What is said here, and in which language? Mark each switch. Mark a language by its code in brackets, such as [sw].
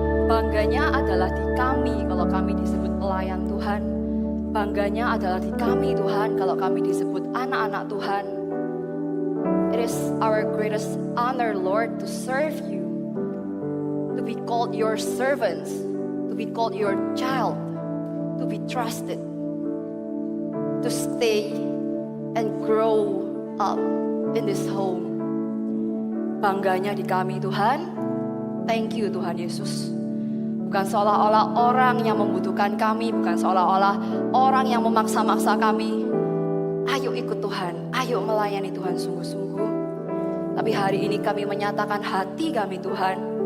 [id] Bangganya adalah di kami kalau kami disebut pelayan Tuhan. Bangganya adalah di kami Tuhan kalau kami disebut anak-anak Tuhan. [en] It is our greatest honor, Lord, to serve you, to be called your servants, to be called your child, to be trusted, to stay and grow up in this home. [id] Bangganya di kami Tuhan. [en] Thank you [id] Tuhan Yesus. Bukan seolah-olah orang yang membutuhkan kami, bukan seolah-olah orang yang memaksa-maksa kami. Ayo ikut Tuhan, ayo melayani Tuhan sungguh-sungguh. Tapi hari ini kami menyatakan hati kami Tuhan.